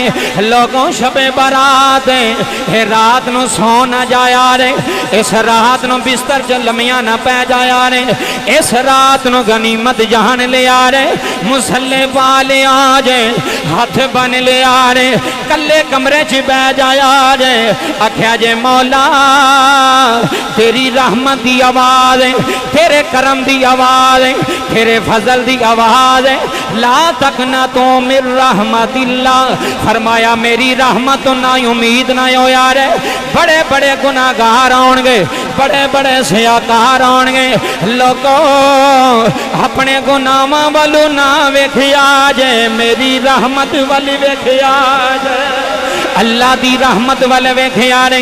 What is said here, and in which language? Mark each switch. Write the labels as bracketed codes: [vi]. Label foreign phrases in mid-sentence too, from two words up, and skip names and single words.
[pa] ਲੋਗੋਂ ਸ਼ਬੇ ਬਰਾਤ ਹੈ, ਰਾਤ ਨੂੰ ਸੌਂ ਨਾ ਜਾਇਆ ਰੇ, ਇਸ ਰਾਤ ਨੂੰ ਬਿਸਤਰ ਚ ਲੰਮਿਆ ਨਾ ਪੈ ਜਾਇਆ ਰੇ, ਇਸ ਰਾਤ ਨੂੰ ਗ਼ਨੀਮਤ ਜਾਣ ਲਿਆ ਰੇ, ਮੁਸੱਲੇ ਪਾ ਲਿਆ ਜੇ, ਹੱਥ ਬੰਨ੍ਹ ਲਿਆ ਰੇ, ਕੱਲੇ ਕਮਰੇ ਚ ਬਹਿ ਜਾਇਆ ਰੇ, ਆਖਿਆ ਜੇ ਮੌਲਾ ਤੇਰੀ ਰਹਿਮਤ ਦੀ ਆਵਾਜ਼ ਹੈ, ਤੇਰੇ ਕਰਮ ਦੀ ਆਵਾਜ਼ ਹੈ, ਤੇਰੇ ਫ਼ਜ਼ਲ ਦੀ ਆਵਾਜ਼ ਹੈ, [ar] لا تقنطوا من رحمة الله. [pa] ਫ਼ਰਮਾਇਆ ਮੇਰੀ ਰਹਿਮਤ ਤੋਂ ਨਾ ਉਮੀਦ ਨਾ ਹੋ ਯਾਰ, ਬੜੇ ਬੜੇ ਗੁਨਾਹਗਾਰ ਆਉਣਗੇ, ਬੜੇ ਬੜੇ ਸਿਆਕਾਰ ਆਉਣਗੇ, ਲੋਗੋਂ ਆਪਣੇ ਗੁਨਾਹਾਂ ਵਾਲੂ ਨਾ ਵੇਖਿਆ ਜੇ, ਮੇਰੀ ਰਹਿਮਤ ਵਾਲੀ ਵੇਖਿਆ ਜੇ, ਅੱਲਾਹ ਦੀ ਰਹਿਮਤ ਵਾਲੇ ਵੇਖਿਆ ਰੇ।